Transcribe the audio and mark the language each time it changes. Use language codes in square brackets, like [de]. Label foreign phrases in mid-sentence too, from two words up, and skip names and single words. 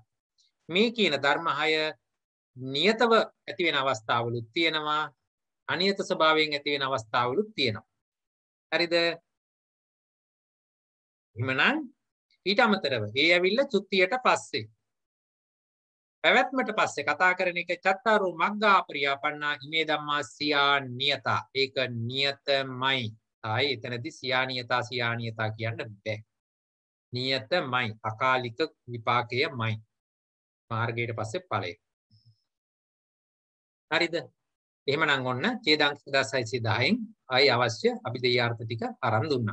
[si] මේ කියන ධර්ම 6 නියතව ඇති වෙන අවස්ථාවලුත් තියෙනවා. අනියත ස්වභාවයෙන් ඇති වෙන අවස්ථාවලුත් තියෙනවා. හරිද? එහෙමනම් ඊට අමතරව ඒ ඇවිල්ලා චුත්තියට පස්සේ පැවැත්මට පස්සේ කතා කරන එක [pi] චත්තාරෝ මග්ගා පරියාපන්නා ඉමේ ධම්මා සියානියතා. [si] ඒක නියතමයි. ආයි එතනදී සියානියතා කියන්න බෑ. නියතමයි. අකාලික විපාකයමයි. මාර්ගයට පස්සේ ඵලය. හරිද? එහෙමනම් ඔන්න ඡේදාංක 1610න් ආයි අවශ්‍ය අභිධේයාර්ථ ටික අරන් දුන්නා.